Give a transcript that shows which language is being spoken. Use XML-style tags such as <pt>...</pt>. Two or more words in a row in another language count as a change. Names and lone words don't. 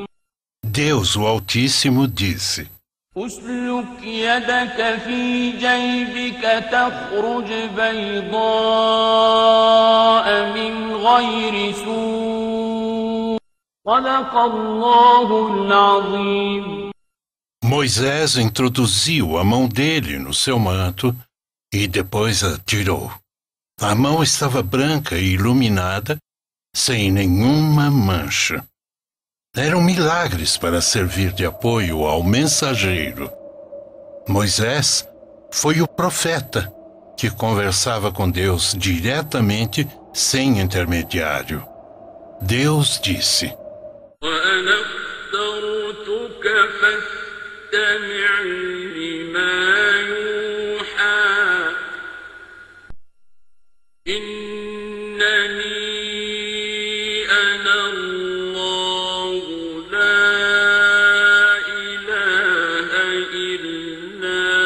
<pt>Deus, o Altíssimo, disse:</pt> <ar>أسلك يدك في جيبك تخرج بيضاء من غير سوء صدق الله العظيم.</ar> <pt>Moisés introduziu a mão dele no seu manto e depois a tirou. A mão estava branca e iluminada, sem nenhuma mancha. Eram milagres para servir de apoio ao mensageiro. Moisés foi o profeta que conversava com Deus diretamente, sem intermediário. Deus disse:</pt> <ar>وأنا اخترتك فاستمع لما يوحى إنني أنا الله لا إله إلا</ar>